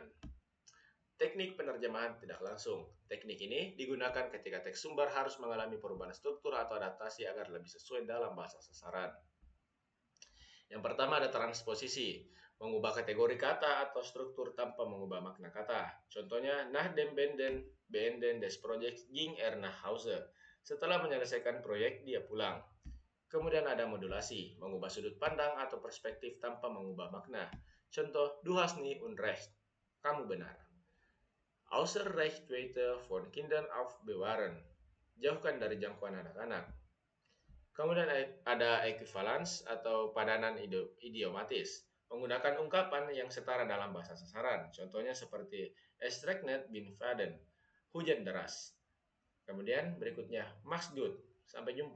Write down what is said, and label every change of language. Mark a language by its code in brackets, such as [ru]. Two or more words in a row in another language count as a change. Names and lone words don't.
[id] Teknik penerjemahan tidak langsung. Teknik ini digunakan ketika teks sumber harus mengalami perubahan struktur atau adaptasi agar lebih sesuai dalam bahasa sasaran. Yang pertama ada transposisi, mengubah kategori kata atau struktur tanpa mengubah makna kata. Contohnya, [de] nach dem Beenden des Projects ging nach Hause. [id] Setelah menyelesaikan proyek, dia pulang. Kemudian ada modulasi, mengubah sudut pandang atau perspektif tanpa mengubah makna. Contoh, [de] du hast nie Unrecht, [id] kamu benar. [de] Außer Reichweite von Kindern aufbewahren, [id] jauhkan dari jangkauan anak-anak. Kemudian ada equivalence atau padanan idiomatis, menggunakan ungkapan yang setara dalam bahasa sasaran. Contohnya seperti [de] Es regnet bin Faden, [id] hujan deras. Kemudian berikutnya Maksud, sampai jumpa.